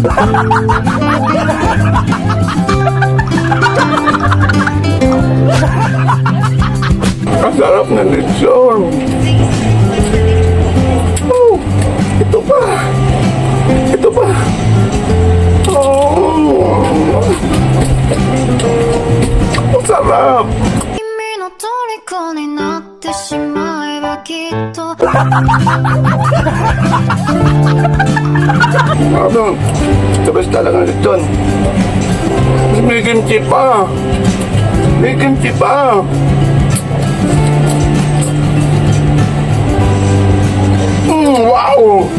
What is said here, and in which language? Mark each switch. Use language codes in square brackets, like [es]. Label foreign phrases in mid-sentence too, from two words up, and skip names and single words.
[tl] Ang sarap ng lechon. Oh, ito pa. Ito pa. Oh. Ang sarap. [ja] 君の虜になってしまえばきっと [tl] Ano? Sabas talaga ng lechon. May kimchi pa. May kimchi pa. Wow!